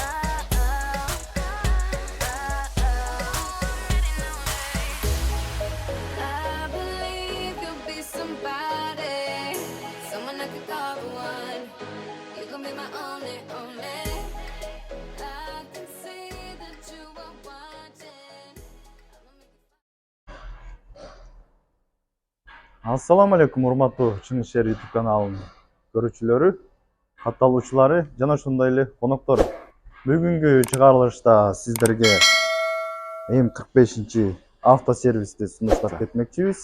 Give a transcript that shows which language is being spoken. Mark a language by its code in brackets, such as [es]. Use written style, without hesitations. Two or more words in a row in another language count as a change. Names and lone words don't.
[en] I believe you'll be somebody, someone I could call the one. You gon' be my only, only. I can see that you are watching. [ar] السلام عليكم, [ky] урматтуу Чыңгыз Шер YouTube каналынын көрүүчүлөрү, катталуучулары жана ошондой эле коноктору. Бүгүнкү чыгарылышта сиздерге М45 автосервисти сунуштап кетмекчибиз.